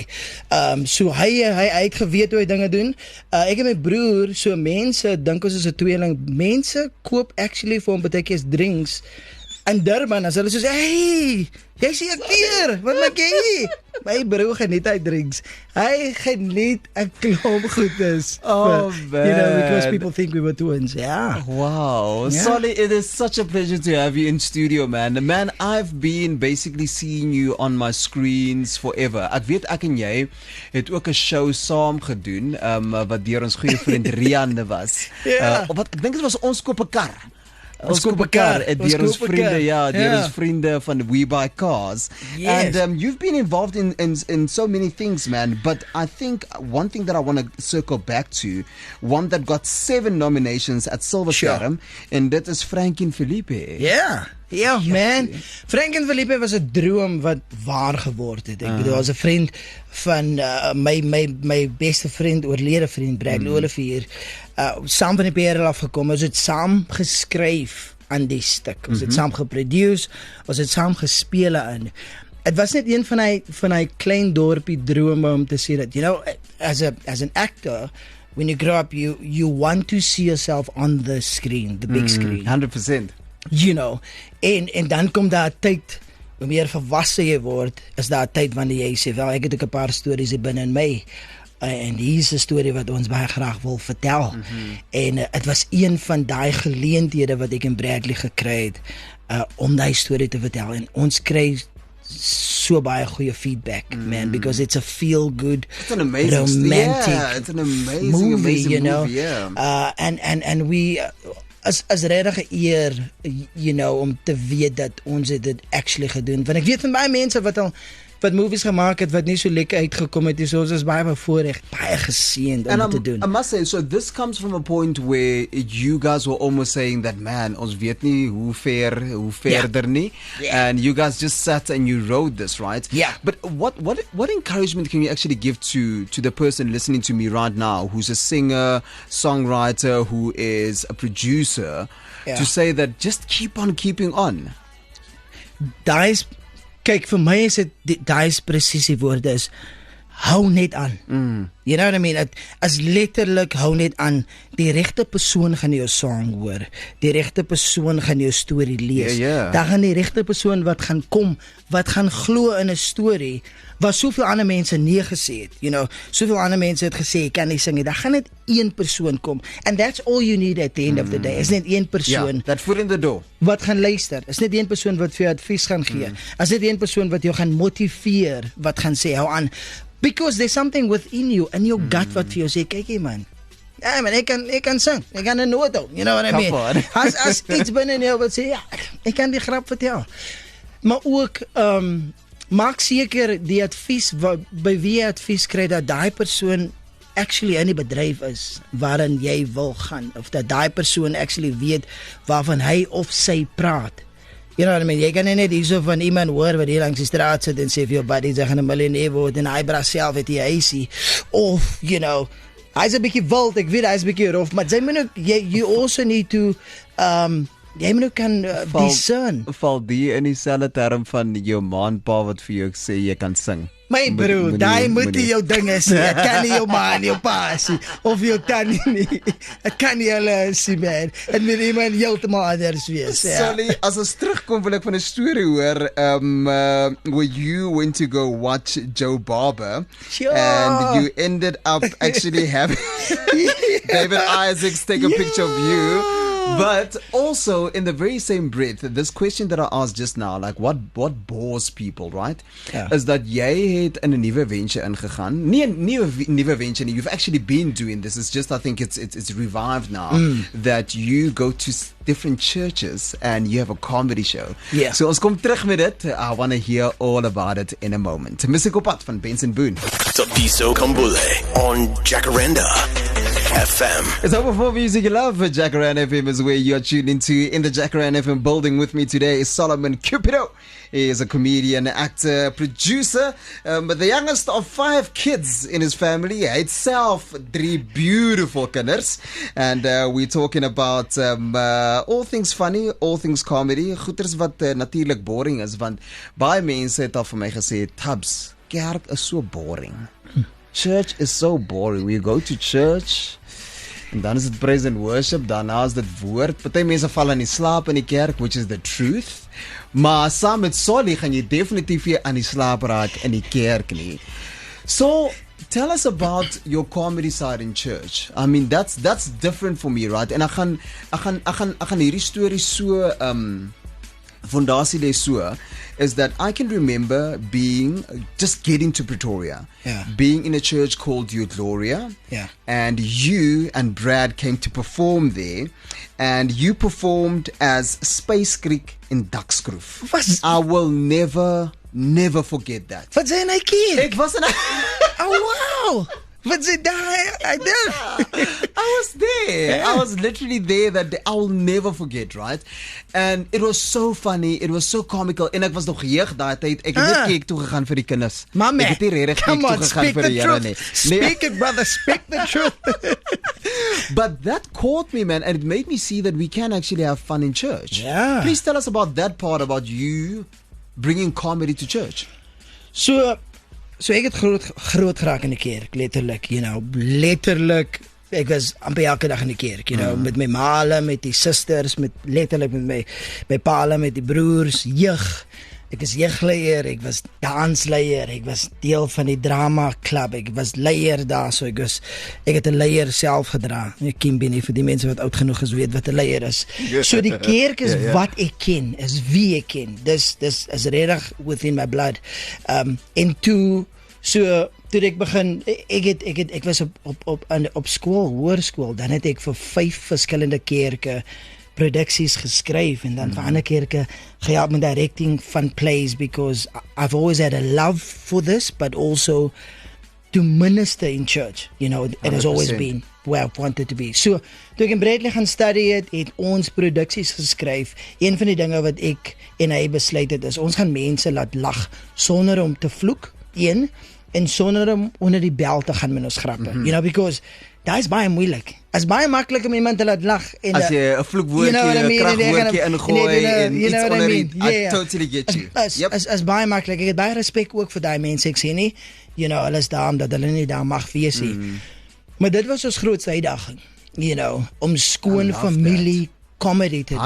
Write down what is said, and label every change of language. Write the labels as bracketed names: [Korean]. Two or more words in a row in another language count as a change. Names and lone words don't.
[Afrikaans] So hy het geweet hoe hy dinge doen. Ek en my broer, so mense dink ons is 'n tweeling. Mense koop actually vir hom baie keer drinks in Durban as hulle soos, hey, jy sê 'n keer, wat maak jy? My broer geniet hy drinks. Hy geniet 'n klomp goedes. [English] Oh man. Because people think we were twins. Yeah. Wow. Yeah. Solly, it is such a pleasure to have you in studio, man. Man, I've been basically seeing you on my screens forever. [Afrikaans] Ek weet ek en jy het ook 'n show saam gedoen, wat deur ons goeie vriend Rian was. Wat ek dink dit was ons koop 'n kar. Ons koop 'n kar, deur ons vriende, deur ons vriende van We Buy Cars. [English] Yes. And you've been involved in so many things, man, but I think one thing that I want to circle back to, one that got 7 nominations at Silver Sterrum, and that is Frank en Felipe. [Afrikaans] Ja, man. Frank en Felipe was 'n droom wat waar geword het. Ek bedoel, as 'n vriend van my beste vriend, oorlede vriend Bradley Olivier, saam van die PRL afgekom. Ons het saam geskryf aan die stuk. Ons het saam geproduce, ons het saam gespeel aan. Dit was net een van hy klein dorpie drome om te sê dat, [English] as an actor, when you grow up, you want to see yourself on the screen, the big screen. [Afrikaans] 100%. En dan kom daar 'n tyd, hoe meer volwasse jy word, is daar 'n tyd wanneer jy sê, wel, ek het ook 'n paar stories hier binne in my. En hier is 'n storie wat ons baie graag wil vertel. En dit was een van daai geleenthede wat ek in Bradley gekry het, om daai storie te vertel. En ons kry so baie goeie feedback, man, [English] because it's a feel good, It's an amazing, romantic it's an amazing movie, amazing you know. movie, And we [Afrikaans] as regtig eer, [English] you know, [Afrikaans] om te weet dat ons dit actually gedoen. Want ek weet van baie mense wat movies gemaak het wat nie so lekker uitgekom het nie, so ons is baie bevoorreg, baie geseënd om dit te doen. [English] I must say, so this comes from a point where you guys were almost saying that, [Afrikaans] man, ons weet nie hoe verder nie, [English] and you guys just sat and you wrote this, right? Yeah. But what encouragement can you actually give to the person listening to me right now, who's a singer, songwriter, who is a producer, to say that just keep on keeping on? [Afrikaans] Kyk, vir my is dit daai presies die woorde is hou net aan. [English] You know what I mean? [Afrikaans] As letterlik hou net aan. Die regte persoon gaan jou song hoor. Die regte persoon gaan jou storie lees. Daar gaan die regte persoon wat gaan kom, wat gaan glo in 'n storie wat soveel ander mense nie gesê het. [English] You know, [Afrikaans] soveel ander mense het gesê jy kan nie sing nie. Daar gaan net een persoon kom. [English] And that's all you need at the end of the day. [Afrikaans] Is net een persoon. [English] That foot in the door. [Afrikaans] Wat gaan luister. Is net een persoon wat vir jou advies gaan gee. Is net een persoon wat jou gaan motiveer, wat gaan sê hou aan. [English] Because there's something within you, in your gut [Afrikaans] wat vir jou sê, kyk hier man. Ja man, ek kan sing. Ek kan 'n noot hou. [English] You know what I mean? [Afrikaans] As iets binne in jou wat sê, ja, ek kan die grap vertel. Maar ook maak seker die advies by wie jy advies kry dat daai persoon actually in die bedryf is waarin jy wil gaan, of dat daai persoon actually weet waarvan hy of sy praat. [English] You know what I mean? [Afrikaans] Jy kan net hierso van iemand hoor wat hier langs die straat sit en sê vir jou buddy, jy gaan 'n miljonair word en hy bra self het die huisie. [English] Of, you know, [Afrikaans] hy's 'n bietjie wild, ek weet hy's 'n bietjie rof, maar jy moet ook, [English] you also need to [Afrikaans] jy moet ook kan discern. Val die in dieselfde term van jou ma en pa wat vir jou sê jy kan sing? My bro, daai moet nie jou dinge sê. Ek kan nie jou ma en jou pa sê of jou tannie nie. Ek kan nie hulle sê man. En met iemand heeltemal anders wees. [English] Sorry, [Afrikaans] as ons terugkom wil ek van 'n storie hoor [English] where you went to go watch Joe Barber and you ended up actually having David Isaacs take a picture of you. But also, in the very same breath, this question that I asked just now, like what bores people, right? Is that [Afrikaans] jy het in 'n nuwe venture ingegaan. Nie 'n nuwe venture nie. [English] You've actually been doing this. It's just, I think it's revived now that you go to different churches and you have a comedy show. Yeah. [Afrikaans] So ons kom terug met dit. [English] I want to hear all about it in a moment. Musikopat van Benson Boone. Thabiso Kambule on Jacaranda FM. It's over for Music You Love. Jacaranda FM is where you're tuned into. In the Jacaranda FM building with me today is Solomon Cupido. He is a comedian, actor, producer, but the youngest of 5 kids in his family. Itself 3 beautiful kinders. And we're talking about all things funny, all things comedy. [Afrikaans] Goeders wat natuurlijk boring is, want baie mense het al vir my gesê, Tabs, kerk is so boring. [English] Church is so boring. We go to church [Afrikaans] en dan is dit [English] praise and worship, [Afrikaans] daarna is dit woord. Party mense val in die slaap in die kerk, [English] which is the truth. [Afrikaans] Maar saam met Solly gaan jy definitief nie aan die slaap raak in die kerk nie. [English] So, tell us about your comedy side in church. I mean, that's different for me, right? [Afrikaans] En ek gaan hierdie storie so fondasie lê so [English] is that I can remember just getting to Pretoria, being in a church called Your Gloria, and you and Brad came to perform there, and you performed as Space Creek in Ducksgroove. I will never forget that. [Afrikaans] Wat sê hy keer? Ek was in Oh wow! Wat sê daai? [English] I was there. I was literally there that day. I will never forget, right? And it was so funny. It was so comical. [Afrikaans] En ek was nog jeug daai tyd. Ek het net kyk toe gegaan vir die kinders. Mama, ek het nie regtig kyk toe gegaan vir die Here nie. [English] Speak it, brother. Speak the truth. But that caught me, man, and it made me see that we can actually have fun in church. Yeah. Please tell us about that part, about you bringing comedy to church. [Afrikaans] So ek het groot geraak in die kerk, letterlik, [English] you know, [Afrikaans] letterlik, ek was amper elke dag in die kerk, [English] you know, [Afrikaans] met my maale, met die sisters, letterlik met my paale, met die broers, jeug, Ek is jeugleier, ek was dansleier, ek was deel van die drama klub, ek was leier daar, so ek het 'n leier self gedra. Ek ken binne vir die mense wat oud genoeg is weet wat 'n leier is. So die kerk is wat ek ken, is wie ek ken. Dis is regtig [English] within my blood. [Afrikaans] En toe ek begin, ek was op skool, hoërskool, dan het ek vir 5 verskillende kerke produksies geskryf en dan vir ander kerke gehelp met directing van plays, [English] because I've always had a love for this, but also to minister in church, you know, it has always been where I've wanted to be. [Afrikaans] So, toe ek in Bradley gaan study het ons produksies geskryf. Een van die dinge wat ek en hy besluit het is, ons gaan mense laat lag sonder om te vloek, en sonder om onder die bel te gaan met ons grappe. [English] You know, because [Afrikaans] dat is baie moeilik. Is baie maklik om iemand te laat lag en as jy 'n vloekwoordjie, 'n kragwoordjie ingooi en iets onder die, [English] I totally get you. [Afrikaans] Is baie maklik. Ek het baie respek ook vir daai mense. Ek sê nie, [English] you know, [Afrikaans] hulle is daar omdat hulle nie daar mag wees nie. Maar dit was ons grootste uitdaging, [English] you know, [Afrikaans] om skoon familie comedy te doen.